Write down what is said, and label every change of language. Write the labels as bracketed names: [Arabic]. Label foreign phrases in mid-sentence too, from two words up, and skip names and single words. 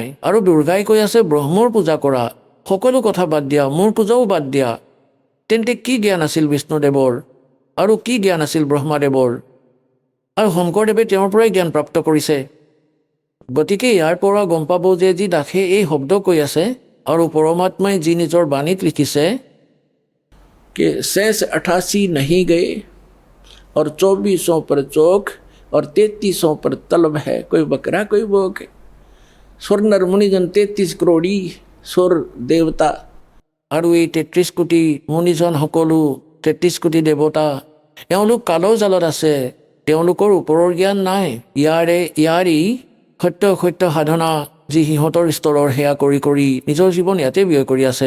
[Assamese] আৰু দুৰ্গাই কৈ আছে ব্ৰহ্মৰ পূজা কৰা, সকলো কথা বাদ দিয়া, মোৰ পূজাও বাদ দিয়া। তেন্তে কি জ্ঞান আছিল বিষ্ণুদেৱৰ আৰু কি জ্ঞান আছিল ব্ৰহ্মাদেৱৰ? আৰু শংকৰদেৱে তেওঁৰ পৰাই জ্ঞান প্ৰাপ্ত কৰিছে। গতিকে ইয়াৰ পৰা গম পাব যে যি দাসে এই শব্দ কৈ আছে আৰু পৰমাত্মাই যি নিজৰ বাণীত লিখিছে [Hindi] कि शेष 88 नहीं गए और 2400 पर चौक और 3300 पर तलब है, कोई बकरा कोई बोक। सुर नर मुनिजन 33 करोड़ी सुर देवता। [Assamese] আৰু এই 33 কোটি মুনিজন সকলো 33 কোটি দেৱতা, এওঁলোক কালৰ জালত আছে, তেওঁলোকৰ ওপৰৰ জ্ঞান নাই। ইয়াৰেই সত্য সাধনা যি সিহঁতৰ স্তৰৰ সেয়া কৰি কৰি নিজৰ জীৱন ইয়াতে ব্যয় কৰি আছে।